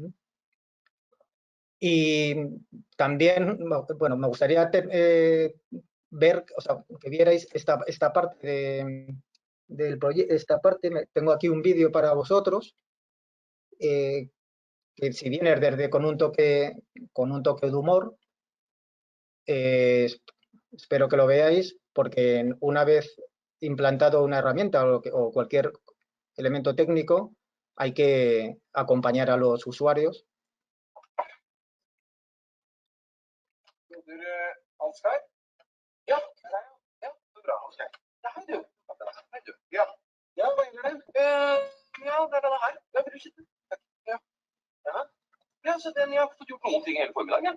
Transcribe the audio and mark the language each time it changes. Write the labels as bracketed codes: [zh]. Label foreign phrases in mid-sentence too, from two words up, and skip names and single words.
[es] Y también, bueno, me gustaría ver, o sea, que vierais esta parte del proyecto, tengo aquí un vídeo para vosotros, que si bien es desde con un toque de humor, espero que lo veáis, porque una vez implantado una herramienta o cualquier elemento técnico, hay que acompañar a los usuarios. Ansgar? [no] Ja, ja, bra. Okay. Ja, hei du. Hei du. Ja, ja, hva gjelder det? Ja, det er denne her. Ja, vil du sitte? Takk. Ja. Ja. Ja, så den, jeg har fått gjort noen ting hele formiddagen.